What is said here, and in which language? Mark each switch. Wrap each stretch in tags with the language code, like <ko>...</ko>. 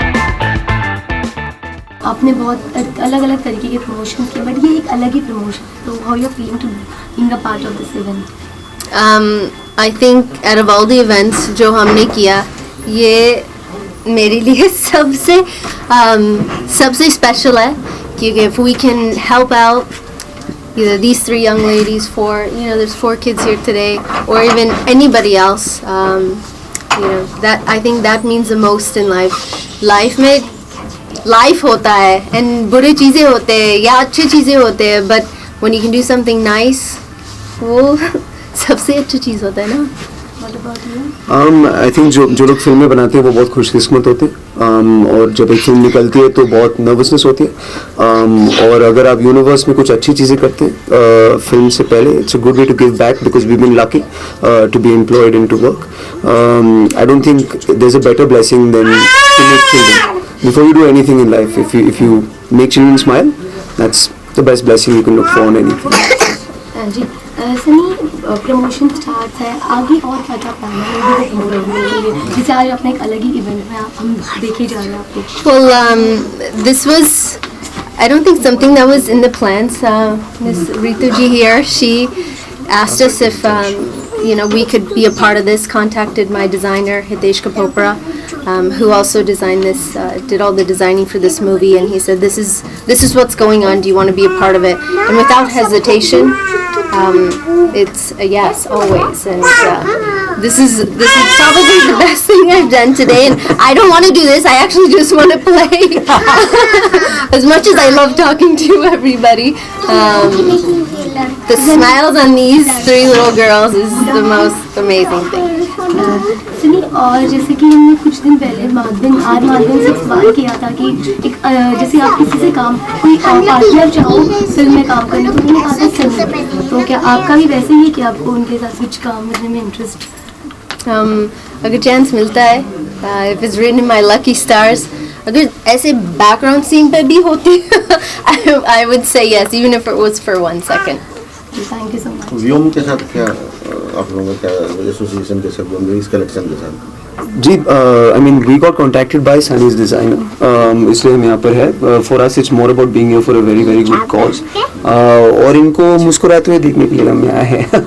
<hi>आपने बहुत अलग अलग तरीके के प्रमोशन किए, बट ये एक अलग ही प्रमोशन, तो</hi> <en>How you are feeling to being a part of this event? I think out of all the events जो हमने किया,</en> <hi>ये मेरे लिए सबसे special है, क्योंकि</hi> <en>if we can help out either these 3 young ladies, 4, you know, there's 4 kids here today, or even anybody else, you know, that I think that means the most in life.</en> <hi>Life में life होता है, and बुरी चीज़ें होते हैं या अच्छी चीज़ें होते हैं,</hi> <en>but when you can do something nice,</en> <hi>वो सबसे अच्छी चीज़ होता है ना. आई थिंक जो लोग फिल्में बनाते हैं वो बहुत खुशकिस्मत होते हैं, और जब एक फिल्म निकलती है तो बहुत नर्वसनेस होती है, और अगर आप यूनिवर्स में कुछ अच्छी चीज़ें करते हैं फिल्म से पहले,</hi> <en>It's a good way to give back because we been lucky to be employed in to work. I don't think there is a better blessing than to make children. Before you do anything in life, if you make children smile, that's the best blessing you can look for on anything.</en> <hi>Ji Sunny, promotion start है, आगे और क्या क्या plan है movie को promote करने के लिए, जैसे आज अपने एक अलग ही इवेंट में हम देखे जा रहे हैं आपको?</hi> <en>Well, this was, I don't think something that was in the plans. Miss Ritu ji here, she asked us if you know, we could be a part of this, contacted my designer Hitesh Kapopra, who also designed this, did all the designing for this movie, and he said this is what's going on, do you want to be a part of it? And without hesitation, it's a yes always, and this is probably the best thing I've done today, and I don't want to do this, I actually just want to play. As much as I love talking to everybody, the smiles on these 3 little girls is the most amazing thing.</en> <hi>सुनी, और जैसे कि हमने कुछ दिन पहले माधवन से सवाल किया था कि एक जैसे आप किसी से काम, कोई पार्टनर चाहो फिल्म में काम करने, तो उन्होंने कहा था सनी, तो क्या आपका भी वैसे ही है कि आपको उनके साथ कुछ काम करने में इंटरेस्ट? अगर चांस मिलता है,</hi> <en>if it's written in my lucky stars,</en> <hi>अगर ऐसे बैकग्राउंड सीन पे भी होती</hi> <en>I would say yes, even if it was for 1 second. Thank you so much.</en> <hi>व्योम के साथ क्या आप लोगों का एसोसिएशन के साथ व्योम इस कलेक्शन के साथ?</hi> <en>जी, I mean we got contacted by Sunny's designer,</en> <hi>इसलिए हम यहाँ पर है.</hi> <en>for us it's more about being here for a very very good cause,</en> <hi>और इनको मुस्कुराते हुए देखने के लिए हम यहाँ हैं.</hi>